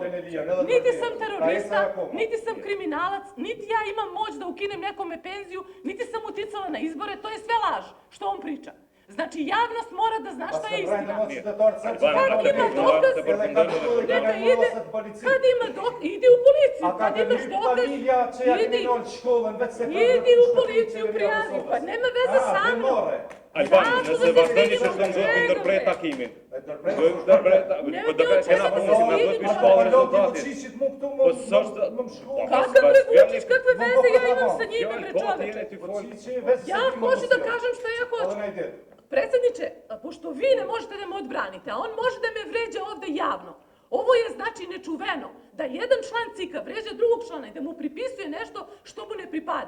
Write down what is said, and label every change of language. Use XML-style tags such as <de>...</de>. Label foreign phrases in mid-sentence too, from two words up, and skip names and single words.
<sr>Niti sam terorista, niti sam kriminalac, niti ja imam moć da ukinem nekome penziju, niti sam uticala na izbore, to je sve laž što on priča. Znači, javnost mora da zna šta je istina. Kad ima dokaz, neka ide, kad ima dokaz, idi u policiju, kad imaš dokaz, idi u policiju, prijavi, pa nema veze sa mnom.</sr> <sq>Alban, nëse vazhdoni që të nxorë ndërpret takimin. Kena punë si na duhet mi shpallë rezultatit. Po s'është...</sq> <sr>Kakav bre Vučić, kakve veze ja imam sa njime bre čoveče? Ja hoću da kažem šta ja hoću. Predsjedniče, pošto vi ne možete da me odbranite, a on može da me vređa ovde javno, ovo je znači nečuveno, da jedan član CIK-a vređa drugog člana i da mu pripisuje nešto što mu ne pripada.</sr>